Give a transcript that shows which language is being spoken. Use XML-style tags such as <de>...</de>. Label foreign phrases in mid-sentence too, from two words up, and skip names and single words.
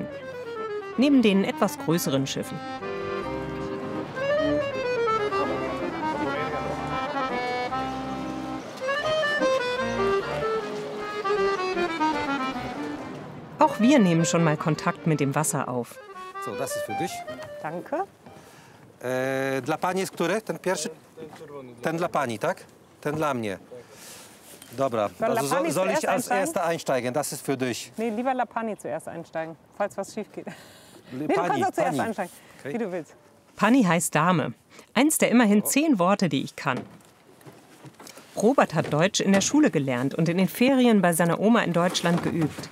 <de>Neben den etwas größeren Schiffen. Auch wir nehmen schon mal Kontakt mit dem Wasser auf. So, das ist für dich. Danke.</de> <pl>Dla pani jest który? Ten pierwszy? Ten dla pani, tak? Ten dla mnie. Dobra,</pl> <de>also soll ich als Erster einsteigen? Das ist für dich. Nee, lieber Lapani zuerst einsteigen, falls was schief geht. Nee, du Pani, kannst auch zuerst Pani. einsteigen, Okay. wie du willst. Pani heißt Dame. Eins der immerhin 10 Worte, die ich kann. Robert hat Deutsch in der Schule gelernt und in den Ferien bei seiner Oma in Deutschland geübt.</de>